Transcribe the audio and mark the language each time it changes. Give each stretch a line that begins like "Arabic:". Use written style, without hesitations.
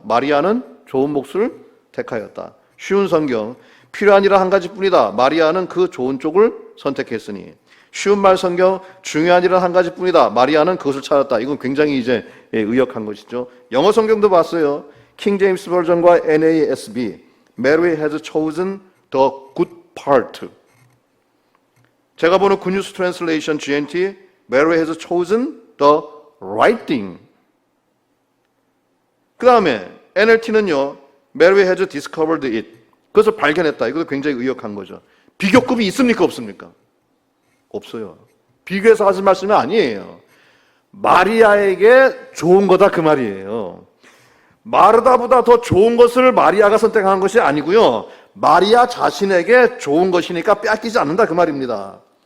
Korean: 마리아는 좋은 몫을 택하였다. 쉬운 성경 필요한 일은 한 가지뿐이다. 마리아는 그 좋은 쪽을 선택했으니. 쉬운 말 성경 중요한 일은 한 가지뿐이다. 마리아는 그것을 찾았다. 이건 굉장히 이제 의역한 것이죠. 영어 성경도 봤어요. 킹 제임스 버전과 NASB.
English: Mary has chosen the good part.
Korean: 제가 보는 굿뉴스 트랜슬레이션
English: GNT Mary has chosen the right thing.
Korean: 그 다음에
English: NLT는요 Mary has discovered it.
Korean: 그것을 발견했다. 이것도 굉장히 의역한 거죠. 비교급이 있습니까 없습니까? 없어요. 비교해서 하신 말씀이 아니에요. 마리아에게 좋은 거다 그 말이에요. 마르다보다 더 좋은 것을 마리아가 선택한 것이 아니고요. 마리아 자신에게 좋은 것이니까 빼앗기지 않는다 그 말입니다.